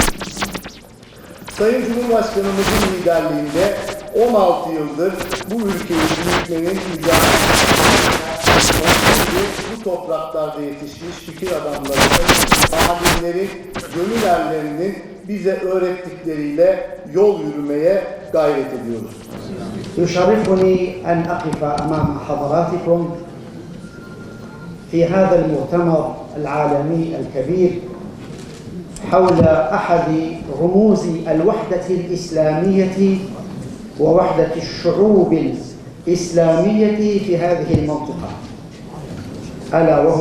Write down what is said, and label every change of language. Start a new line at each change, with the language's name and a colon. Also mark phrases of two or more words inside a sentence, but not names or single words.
Turkish: Sayın Cumhurbaşkanımızın liderliğinde 16 yıldır bu ülkeyi büyütmenin bu topraklarda yetişmiş fikir adamlarının, alimlerin, gönül erlerinin bize öğrettikleriyle yol yürümeye gayret ediyoruz.
Arabic: يشرفني أن أقف أمام حضراتكم في هذا المؤتمر العالمي الكبير حول أحد رموز الوحدة الإسلامية ووحدة الشعوب الإسلامية في هذه المنطقة، ألا وهو